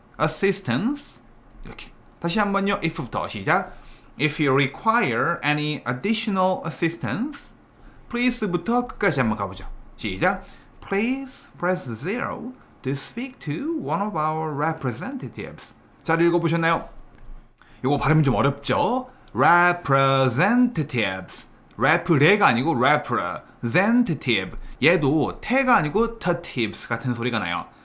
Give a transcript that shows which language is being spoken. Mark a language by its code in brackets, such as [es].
[ko] assistance 이렇게 다시 한번요. if부터 시작. [en] If you require any additional assistance please부터 끝까지 한번 가보죠. [ko] 시작. [en] Please press 0 to speak to one of our representatives. [ko] 잘 읽어보셨나요? 이거 발음이 좀 어렵죠? representatives repre가 아니고 representative 얘도 태가 아니고 tatives 같은 소리가 나요.